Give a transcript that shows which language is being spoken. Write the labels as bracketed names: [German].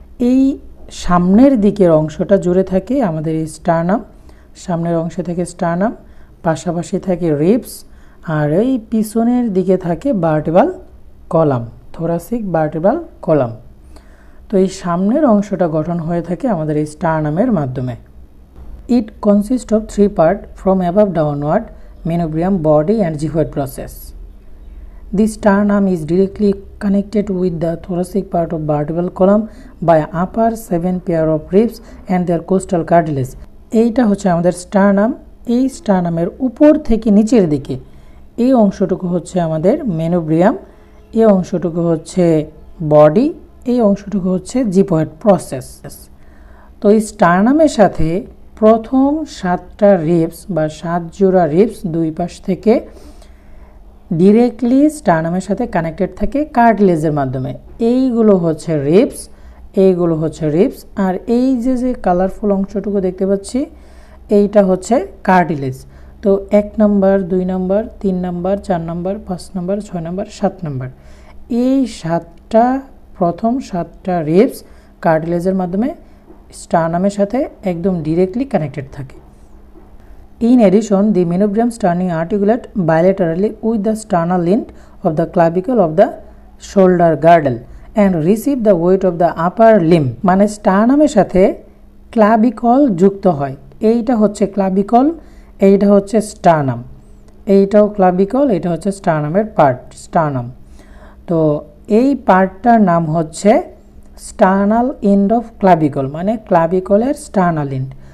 [Bangla] এই সামনের দিকের অংশটা জুড়ে থাকে আমাদের এই স্টারনাম, সামনের অংশে থাকে স্টারনাম, পাশাপাশি থাকে রিবস, আর এই পিছনের দিকে থাকে vertebral column, thoracic vertebral column. তো এই সামনের অংশটা গঠন হয়ে থাকে আমাদের এই স্টারনামের মাধ্যমে। [English] It consist of 3 part from above downward, manubrium, body and xiphoid process. The sternum is directly connected with the thoracic part of vertebral column by upper 7 pair of ribs and their costal cartilage। [Bangla] এইটা হচ্ছে আমাদের স্টারনাম। এই স্টারনামের উপর থেকে নিচের দিকে এই অংশটুকু হচ্ছে আমাদের মেনোব্রিয়াম, এই অংশটুকু হচ্ছে বডি, এই অংশটুকু হচ্ছে জিভয়েড প্রসেস। তো এই স্টারনামের সাথে প্রথম 7টা রিবস বা 7 জোড়া রিবস দুই পাশ থেকে ডিরেক্টলি স্টারনামের সাথে কানেক্টেড থাকে কার্টিলেজের মাধ্যমে। এইগুলো হচ্ছে রিবস, এইগুলো হচ্ছে রিবস, আর এই যে কালারফুল অংশটুকু দেখতে পাচ্ছি এইটা হচ্ছে কার্টিলেজ। তো 1 নম্বর, 2 নম্বর, 3 নম্বর, 4 নম্বর, 5 নম্বর, 6 নম্বর, 7 নম্বর, এই 7টা প্রথম 7টা রিবস কার্টিলেজের মাধ্যমে স্টারনামের সাথে একদম ডিরেক্টলি কানেক্টেড থাকে। [English] In addition, the menobrium sternum articulate bilaterally with the sternal lint of the clavicle of the shoulder girdle and receive the weight of the upper limb। [Bangla] মানে স্টারনামের সাথে ক্লাভিকল যুক্ত হয়। এইটা হচ্ছে ক্লাভিকল, এইটা হচ্ছে স্টারনাম, এইটাও ক্লাভিকল, এটা হচ্ছে স্টারনামের পার্ট, স্টারনাম। তো এই পার্টটার নাম হচ্ছে স্টার্নাল এন্ড অফ ক্লাভিকল, মানে ক্লাভিকলের স্টার্নাল এন্ড।